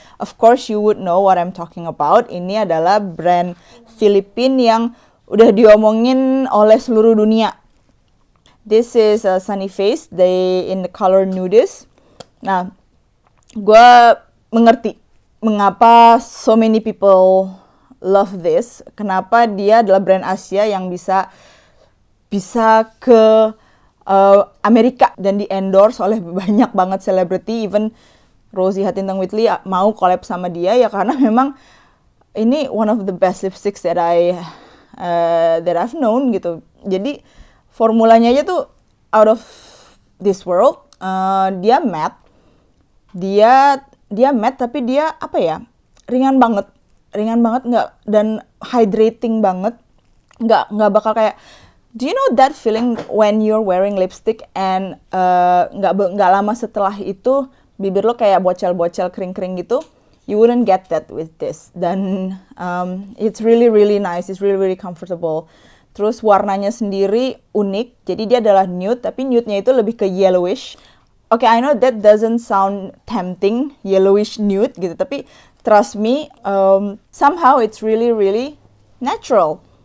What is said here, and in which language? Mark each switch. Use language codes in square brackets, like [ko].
[en] Of course you would know what I'm talking about. [id] Ini adalah brand Filipina yang udah diomongin oleh seluruh dunia. [en] This is a Sunny Face, they in the color nudist. [id] Nah, gue mengerti mengapa [en] so many people love this. [id] Kenapa dia adalah brand Asia yang bisa bisa ke Amerika dan di endorse oleh banyak banget selebriti, even Rosie Huntington-Whiteley mau collab sama dia ya karena memang ini [en] one of the best lipsticks that I've known [id] gitu. Jadi formulanya aja tuh [en] out of this world. [id] Dia matte, dia matte tapi dia apa ya, ringan banget nggak, dan hydrating banget, nggak bakal kayak, [en] do you know that feeling when you're wearing lipstick and [id] nggak lama setelah itu bibir lo kayak bocel-bocel kering-kering gitu? [en] You wouldn't get that with this. [id] Dan [en] it's really really nice, it's really really comfortable. [id] Terus warnanya sendiri unik, jadi dia adalah nude, tapi nude-nya itu lebih ke yellowish. [en] Okay, I know that doesn't sound tempting, yellowish nude [id] gitu, tapi [en] trust me, somehow it's really really natural.